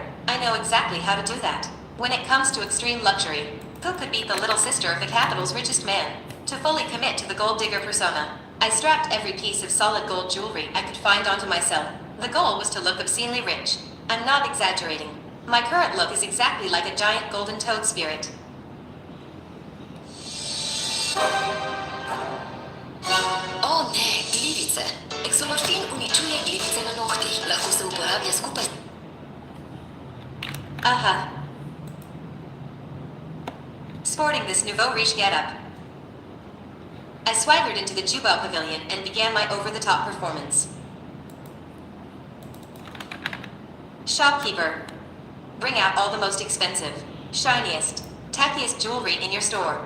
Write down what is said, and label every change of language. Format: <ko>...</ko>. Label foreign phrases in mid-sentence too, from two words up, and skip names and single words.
<en>I know exactly how to do that. When it comes to extreme luxury, who could beat the little sister of the capital's richest man? To fully commit to the gold digger persona, I strapped every piece of solid gold jewelry I could find onto myself. The goal was to look obscenely rich. I'm not exaggerating. My current look is exactly like a giant golden toad spirit.</en> <sl>O ne, glivice. Exomorfin uničuje glivice na nohtih. Lahko se uporablja skupaj. Aha.</sl> <en>Sporting this nouveau riche getup, I swaggered into the Jubao Pavilion and began my over-the-top performance. Shopkeeper, bring out all the most expensive, shiniest, tackiest jewelry in your store.</en>